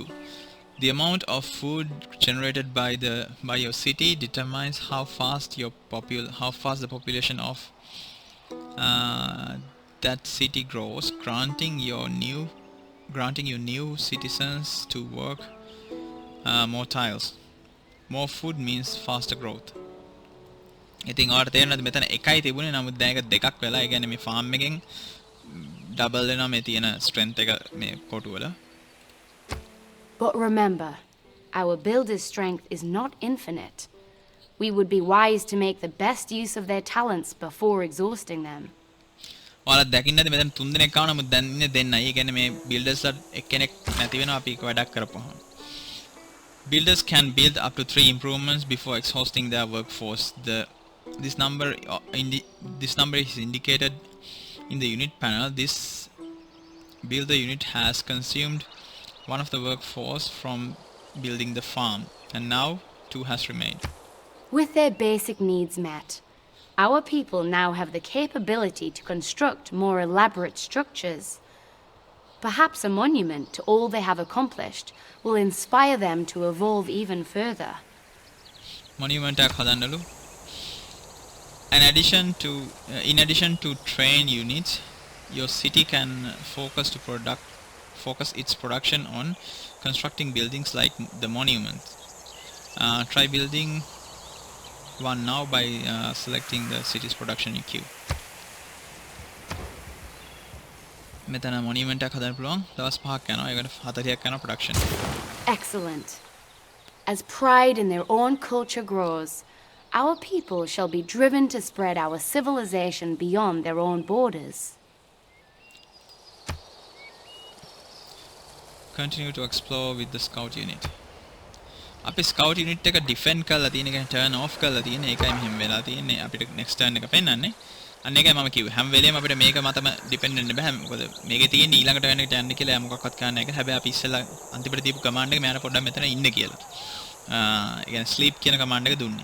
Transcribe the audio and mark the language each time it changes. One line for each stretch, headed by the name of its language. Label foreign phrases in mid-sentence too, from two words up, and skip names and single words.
English: The amount of food generated by your city determines how fast the population of that city grows, granting your new citizens to work more tiles. More food means faster growth.
Sinhala: ඉතින් ඔයාලට තේරෙනවද මෙතන එකයි තිබුණේ නමුත් දැන් ඒක දෙකක් වෙලා. ඒ කියන්නේ මේ farm එකෙන් double වෙනවා මේ තියෙන strength එක මේ කොටු වල.
English: But remember, our builders' strength is not infinite. We would be wise to make the best use of their talents before exhausting them. ඔයාලා දකින්නද මෙතන 3 දෙනෙක් ආව නමුත් දැන් ඉන්නේ දෙන්නයි. ඒ කියන්නේ මේ builders ලා එක්කෙනෙක් නැති වෙනවා අපි එක වැඩක් කරපුවාම. Builders can build up to 3 improvements before exhausting their workforce. This number is indicated in the unit panel. This builder unit has consumed one of the workforce from building the farm, and now 2 has remained. With their basic needs met, our people now have the capability to construct more elaborate structures. Perhaps a monument to all they have accomplished will inspire them to evolve even further.
Sinhala: Monument එකක් හදන්නලු.
English: In addition to train units, your city can focus its production on constructing buildings like the monument. Try building one now by selecting the city's production queue.
Sinhala: මෙතන monument එකක් හදන්න පුළුවන්. දවස් 5ක් යනවා. ඒකට 40ක් යනවා production.
English: Excellent. As pride in their own culture grows, our people shall be driven to spread our civilization beyond their own borders. Continue to explore with the scout unit.
Sinhala: අපි
English: scout unit
Sinhala: එක defend කරලා තියෙන එක
English: turn off
Sinhala: කරලා තියෙන ඒකයි මෙහෙම වෙලා තියෙන්නේ. අපිට
English: next turn
Sinhala: එක පෙන්වන්නේ. අන්න ඒකයි මම කිව්වේ. හැම වෙලේම අපිට මේක මතම depend වෙන්න බෑ. මොකද මේකේ තියෙන ඊළඟට වෙන එකට යන්න කියලා මොකක්වත් කරන්න නැහැ. හැබැයි අපි ඉස්සෙල්ලා අන්තිමට දීපු command එක මෙයාට පොඩ්ඩක් මෙතන ඉන්න කියලා. ඒ කියන්නේ sleep කියන command එක දුන්නේ.